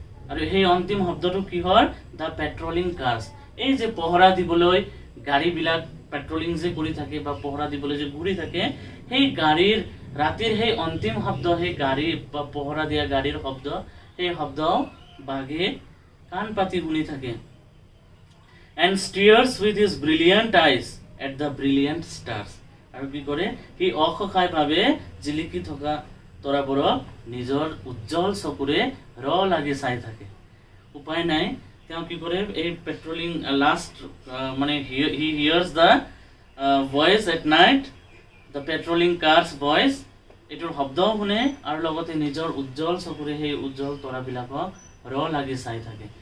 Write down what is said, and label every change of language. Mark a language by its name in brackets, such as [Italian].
[Assamese] আৰু সেই অন্তিম শব্দটো কিহৰ, [English] The patrolling cars. [Assamese] এই যে পহৰা দিবলৈ গাড়ীবিলাক পেট্ৰলিং যে কৰি থাকে বা পহৰা দিবলৈ যে ঘূৰি থাকে, সেই গাড়ীৰ ৰাতিৰ সেই অন্তিম শব্দ, সেই গাড়ী বা পহৰা দিয়া গাড়ীৰ শব্দ, সেই শব্দ বাঘে কাণ পাতি শুনি থাকে। [English] and stares with his brilliant eyes at the brilliant stars। [Assamese] আৰু কি কৰে, সি অসহায়ভাৱে জিলিকি থকা তৰাবোৰক নিজৰ উজ্জ্বল চকুৰে লাগি চাই থাকে। উপায় নাই, তেওঁ কি কৰে, এই পেট্ৰলিং লাষ্ট মানে [English] he hears the voice at night, the patrolling cars voice, [Assamese] এইটোৰ শব্দও শুনে আৰু লগতে নিজৰ উজ্জ্বল চকুৰে সেই উজ্জ্বল তৰাবিলাকক লাগি চাই থাকে।